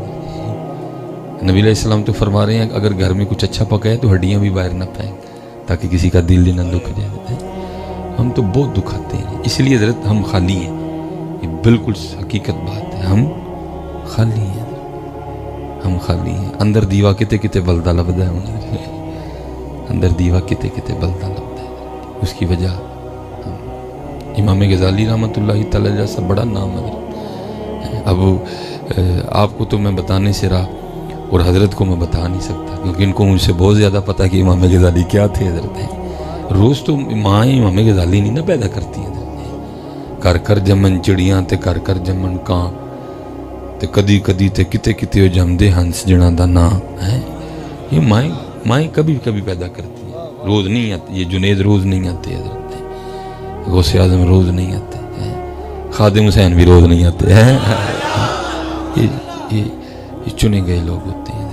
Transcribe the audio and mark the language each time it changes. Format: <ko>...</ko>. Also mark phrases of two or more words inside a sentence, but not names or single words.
<ur>نبی</ur> <ar>علیہ السلام</ar> <ur>تو فرما رہے ہیں اگر گھر میں کچھ اچھا پکا ہے تو ہڈیاں بھی باہر نہ پھینک تاکہ کسی کا دل نہ دکھ جائے. ہم تو بہت دکھاتے ہیں، اس لیے حضرت ہم خالی ہیں. یہ بالکل حقیقت بات ہے، ہم خالی ہیں. ہم خالی ہیں.</ur> <pa>اندر دیوا کتے کتے بلدا لبدا ہے. اندر دیوا کتے کتے بلدا لبدا ہے.</pa> <ur>اس کی وجہ امام غزالی</ur> <ar>رحمۃ اللہ تعالی</ar> <ur>جیسا بڑا نام ہے. اب آپ کو تو میں بتانے سے رہا اور حضرت کو میں بتا نہیں سکتا کیونکہ ان کو مجھ سے بہت زیادہ پتہ کہ امام غزالی کیا تھے. حضرت ہیں روز تو ماں امام غزالی نہیں نہ پیدا کرتی ہیں.</ur> <pa>کر کر جمن چڑیاں تے کر کر جمن کان تے کدی کدی تے کتے کتے ہو جمدے ہنس جنا دا نا ہے.</pa> <ur>یہ مائیں کبھی کبھی پیدا کرتی ہیں، روز نہیں آتی. یہ جنید روز نہیں آتے. حضرت ہیں غوث اعظم روز نہیں آتے. خادم حسین بھی روز نہیں آتے ہیں. یہ چنے گئے لوگ ہوتے ہیں.</ur>